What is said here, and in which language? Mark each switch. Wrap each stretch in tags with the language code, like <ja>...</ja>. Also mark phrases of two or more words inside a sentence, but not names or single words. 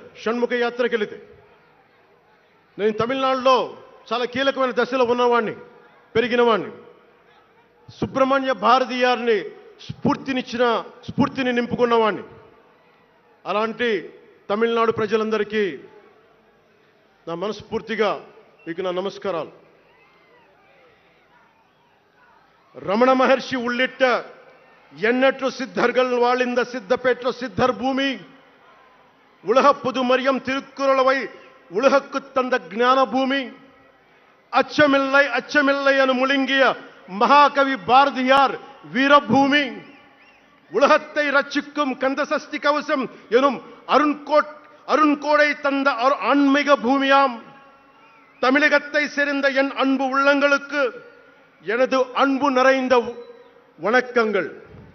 <te>షణ్ముఖ యాత్రకి వెళితే నేను తమిళనాడులో చాలా కీలకమైన దశలో ఉన్నవాడిని, పెరిగినవాడిని. సుబ్రహ్మణ్య భారతీయారిని స్ఫూర్తిని నింపుకున్నవాడిని. అలాంటి తమిళనాడు ప్రజలందరికీ నా మనస్ఫూర్తిగా మీకు నా నమస్కారాలు.</te> <ta>ரமண மகர்ஷி உள்ளிட்ட எண்ணற்ற சித்தர்கள் வாழ்ந்த சித்தப்பேற்ற சித்தர் பூமி, உலக புதுமரியம் திருக்குறளவை உலகுக்கு தந்த ஞான பூமி, அச்சமில்லை அச்சமில்லை என முழங்கிய மகாகவி பாரதியார் வீரபூமி, உலகத்தை ரட்சிக்கும் கந்தசஷ்டி கவசம் எனும் அருண்கோடை தந்த ஆன்மீக பூமியாம் தமிழகத்தை சேர்ந்த என் அன்பு உள்ளங்களுக்கு எனது அன்பு நிறைந்த வணக்கங்கள்.</ta>